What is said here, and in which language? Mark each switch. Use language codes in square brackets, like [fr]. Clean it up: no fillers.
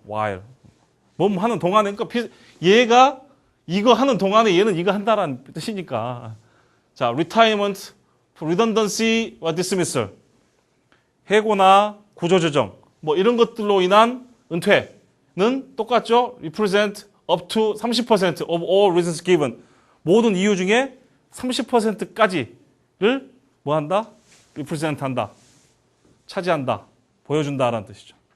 [ko] while 하는 동안에 그러니까 얘가 이거 하는 동안에 얘는 이거 한다라는 뜻이니까. 자, retirement, redundancy와 dismissal, 해고나 구조조정 뭐 이런 것들로 인한 은퇴는 똑같죠. [en] represent up to 30% of all reasons given. [ko] 모든 이유 중에 30%까지를 뭐 한다? represent 한다. 차지한다. 보여준다라는 뜻이죠.